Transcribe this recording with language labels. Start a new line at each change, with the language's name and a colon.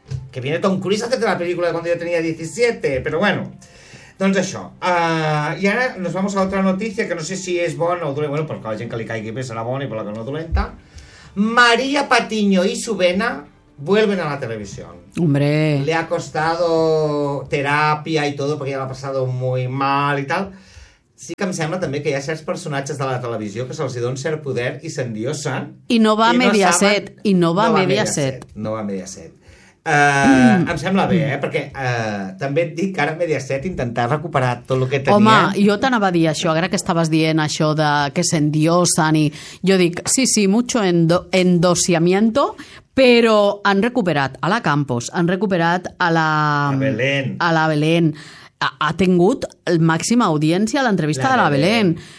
Spanish: Que viene
Catalan: Tom Cruise a fer la pel·lícula de quan jo tenia 17, però bueno... Doncs això, i ara
Spanish: nos vamos a otra noticia
Catalan: que no sé si és bona o dolenta, bueno, perquè la gent que li caigui bé serà bona i per la que no dolenta.
Spanish: María Patiño y su vena vuelven a la televisión. Hombre. Le ha costado terapia y todo porque ya lo ha pasado muy mal y tal.
Catalan: Sí que em sembla també que hi ha certs personatges de la televisió que se'ls dona cert poder i s'endiosen. I no va a Mediaset. I no va a Mediaset. No va a Mediaset. Em sembla bé, perquè també et dic que ara Mediaset intentar recuperar tot el que tenia. Home, jo t'anava a dir això, ara que estaves dient això de que s'endiosen i jo dic, sí,
Spanish: mucho endosiamiento,
Catalan: però han recuperat a la Campos, han recuperat a la Belén, ha tingut màxima audiència a l'entrevista de la Belén.